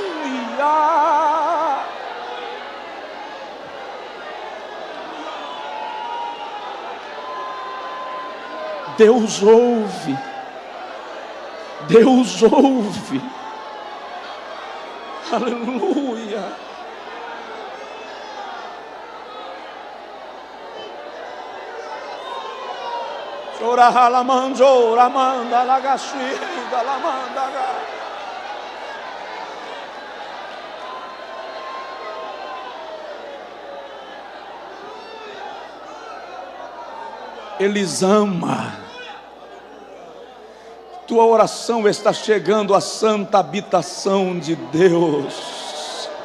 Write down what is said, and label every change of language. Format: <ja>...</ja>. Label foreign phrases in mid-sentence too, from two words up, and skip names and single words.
<pt>Deus ouve, Deus ouve, aleluia. Chora ralamando, ramanda lagashida, lamanda. Eles amam. Tua oração está chegando à santa habitação de Deus.</pt>